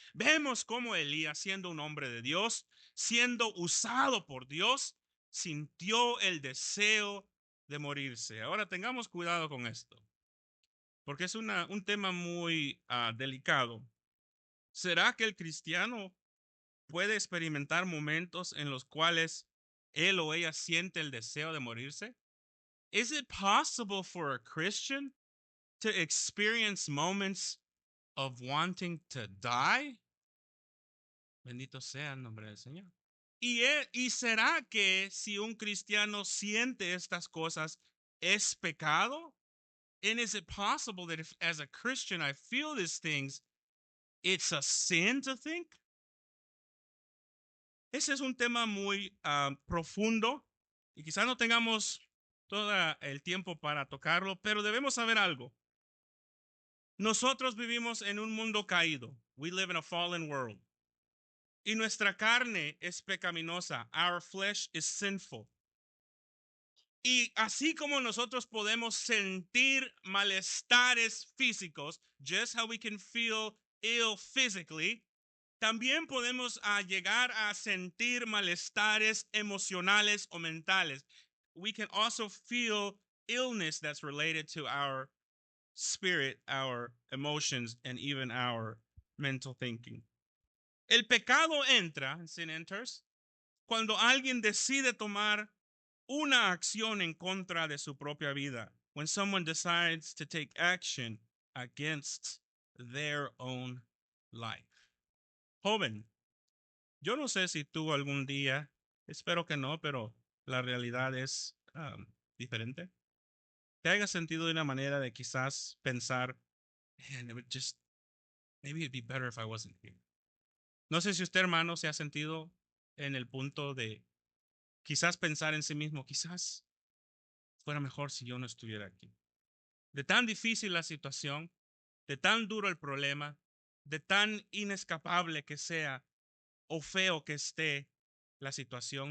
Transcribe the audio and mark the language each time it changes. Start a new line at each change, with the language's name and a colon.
Spanish: Vemos cómo Elías, siendo un hombre de Dios, siendo usado por Dios, sintió el deseo de morirse. Ahora tengamos cuidado con esto, porque es un tema muy delicado. ¿Será que el cristiano puede experimentar momentos en los cuales él o ella siente el deseo de morirse?
English: Is it possible for a Christian to experience moments of wanting to die?
Spanish: Bendito sea el nombre del Señor. ¿Y será que si un cristiano siente estas cosas es pecado?
English: And is it possible that if as a Christian I feel these things, it's a sin to think?
Spanish: Ese es un tema muy profundo y quizás no tengamos todo el tiempo para tocarlo, pero debemos saber algo. Nosotros vivimos en un mundo caído.
English: We live in a fallen world.
Spanish: Y nuestra carne es pecaminosa.
English: Our flesh is sinful.
Spanish: Y así como nosotros podemos sentir malestares físicos,
English: just how we can feel ill physically,
Spanish: también podemos llegar a sentir malestares emocionales o mentales.
English: We can also feel illness that's related to our spirit, our emotions, and even our mental thinking.
Spanish: El pecado entra,
English: sin enters,
Spanish: cuando alguien decide tomar una acción en contra de su propia vida.
English: When someone decides to take action against their own life.
Spanish: Joven, yo no sé si tú algún día, espero que no, pero la realidad es diferente. Te haya sentido de una manera de quizás pensar,
English: man, it would just, maybe it'd be better if I wasn't here.
Spanish: No sé si usted, hermano, se ha sentido en el punto de quizás pensar en sí mismo, quizás fuera mejor si yo no estuviera aquí. De tan difícil la situación, de tan duro el problema, de tan inescapable que sea o feo que esté la situación.